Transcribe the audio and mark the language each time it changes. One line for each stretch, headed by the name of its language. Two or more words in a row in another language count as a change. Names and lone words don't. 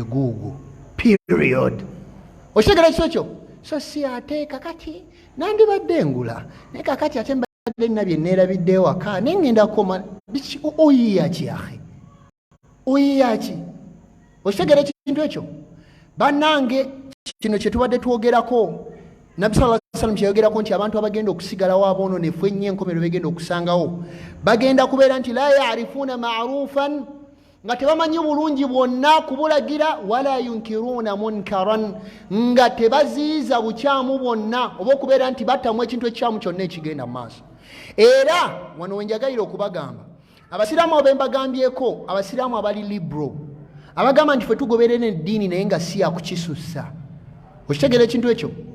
Ganda: guugwo period okitegera ekintu ekyo so si ate kakati nandibadde ngula naye kakati ate mbadde nina bye neerabidde ewaka naye ngenda koma oyiya ki ahe oyiya ki okitegera ekintu ekyo bannange kino kye tubadde twogerako nabbi
Arabic: صلى الله عليه وسلم
Ganda: kyeyogerako nti abantu abagenda okusigalawo aboononefu ennyo enkomero begenda okusangawo bagenda kubeera nti
Arabic: لا يعرفون معروفا
Ganda: nga tebamanyi bulungi bwonna kubulagira
Arabic: ولا ينكرون منكرا
Ganda: nga tebaziiza bukyamu bwonna oba okubeera nti battamu ekintu ekikyamu kyonna ekigenda mu maaso era wano wenjagalira okubagamba abasiraamu abo bembagambyeko abasiraamu abali libro abagamba nti ffe tugoberera eddiini naye nga si yakukisussa okitegera ekintu ekyo